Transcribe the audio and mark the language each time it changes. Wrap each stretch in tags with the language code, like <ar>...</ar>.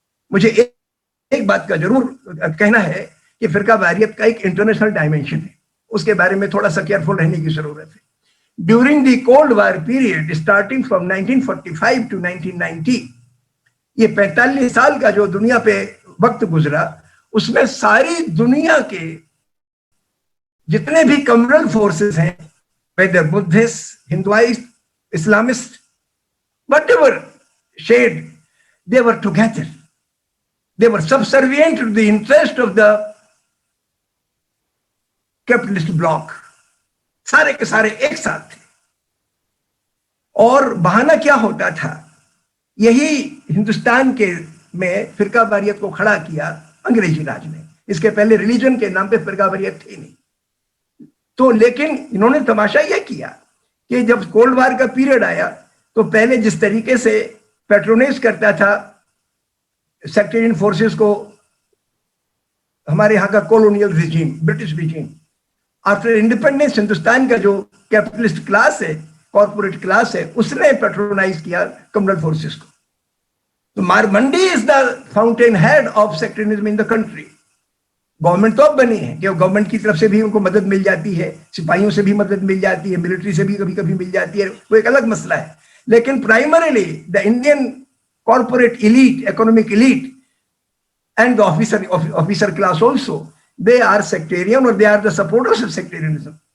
<hi>मुझे एक बात का जरूर कहना है कि फिरका वारियत का एक इंटरनेशनल डायमेंशन है, उसके बारे में थोड़ा सा केयरफुल रहने की जरूरत है।</hi> <en>during the cold war period starting from 1945 to 1990,</en> <hi>ये 45 साल का जो दुनिया पे वक्त गुजरा, उसमें सारी दुनिया के जितने भी कम्युनल फोर्सेस हैं,</hi> <en>whether Buddhist, Hinduist, Islamist, whatever shade, they were together. They were subservient to the interest of the capitalist bloc,</en> <hi>सारे के सारे एक साथ थे। और बहाना क्या होता था, यही हिंदुस्तान के में फिरका वारियत को खड़ा किया अंग्रेजी राज ने। इसके पहले रिलीजन के नाम पे फिरका वारियत थी नहीं। तो लेकिन इन्होंने तमाशा यह किया कि जब कोल्ड वार का पीरियड आया तो पहले जिस तरीके से पैट्रोनाइज करता था सेक्टेरियन फोर्सेस को हमारे यहाँ का colonial regime, British regime, after independence Hindustan का जो कैपिटलिस्ट क्लास है, कॉर्पोरेट क्लास है, उसने पैट्रोनाइज किया कम्युनल फोर्सेस को।</hi> <en>तो मारमंडी is the fountain head of sectarianism in the country.</en> <hi>Government तो अब बनी है कि गवर्नमेंट की तरफ से भी उनको मदद मिल जाती है, सिपाहियों से भी मदद मिल जाती है, मिलिट्री से भी कभी कभी मिल जाती है, वो एक अलग मसला है।</hi> <en>लेकिन primarily the Indian corporate elite, economic elite and the officer class also, they are sectarian or they are the supporters of sectarianism.</en>